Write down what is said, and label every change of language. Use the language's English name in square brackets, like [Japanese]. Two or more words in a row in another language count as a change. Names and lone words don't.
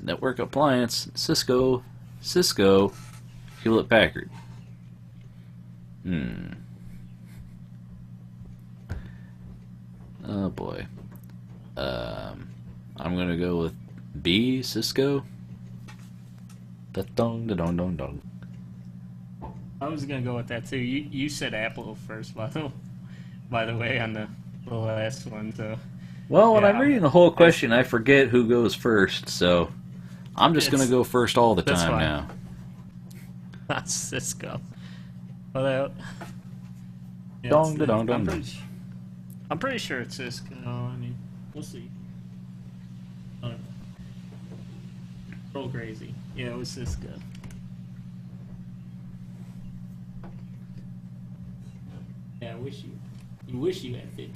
[English] Network appliance, Cisco, Hewlett Packard. Oh boy. I'm gonna go with B, Cisco. Da-dong, da-dong, dong, dong. I was gonna go with that too. You said Apple first, by the way, on the last one. So. Well, when Yeah, I'm reading the whole question, I forget who goes first, so I'm just gonna go first all the That's time fine. now. Not Cisco. Well, yeah, Dong, da, dong, dong, dong. I'm pretty sure it's Cisco. I mean, we'll see. Roll crazy. Yeah, it was Cisco. Yeah, I wish you had 15.